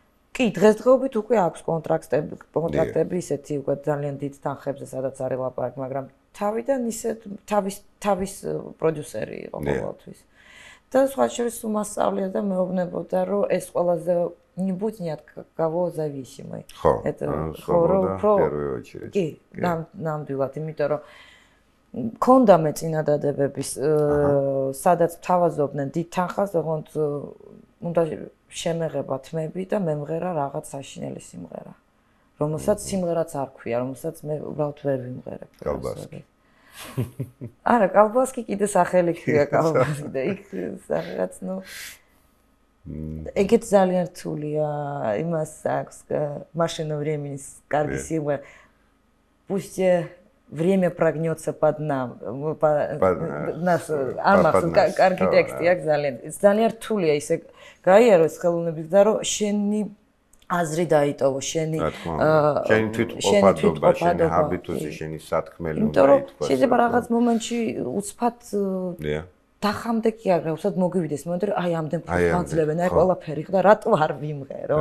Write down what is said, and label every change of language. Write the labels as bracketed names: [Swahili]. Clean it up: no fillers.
[Georgian] კი, დღესდღეობით უკვე აქვს კონტრაქტები ისეთი უკვე ძალიან დიდ თანხებზე, სადაც არის ლაპარაკი, მაგრამ თავიდან ისე თავის პროდიუსერი იყო ყოველთვის. და სხვა შორის უმასწავლია და მეუბნებოდა, რომ ეს ყველაზე [Russian] не будь ни от кого зависимый. Это свобода в первую очередь. [Georgian] კი, ნამდვილად, იმიტომ რომ მქონდა მე წინადადებების, სადაც თავაზობდნენ დიდ თანხას, ოღონდ უნდა შემეღება თმები და მემღერა რაღაც საშინელი სიმღერა. რომელსაც სიმღერაც არ ქვია, რომელსაც მე უბრალოდ ვერ ვიმღერებ. კალბასკი. არა, კალბასკი კიდე სახელი ქვია კალბასკი და იქ რაღაც ნუ ეგეთ ძალიან რთულია, იმას აქვს машина времени კარგი სიმღერა. [Russian] Пусть время прогнется под нам. [Georgian] Нас არ მახსოვს კარგი ტექსტი აქვს ძალიან რთულია ისე გაიაროს ხელოვნების და რომ შენი აზრი დაიტოვო, შენი თვითმყოფადობა, შენი ჰაბიტუსი, შენი სათქმელი უნდა ითქვას. შეიძლება რაღაც მომენტში უცბად დახამდე კი არა, უცბად მოგივიდეს მომენტი, რომ აი ამდენ ფაძლებენ, აი ყველაფერი და რატო არ ვიმღერო?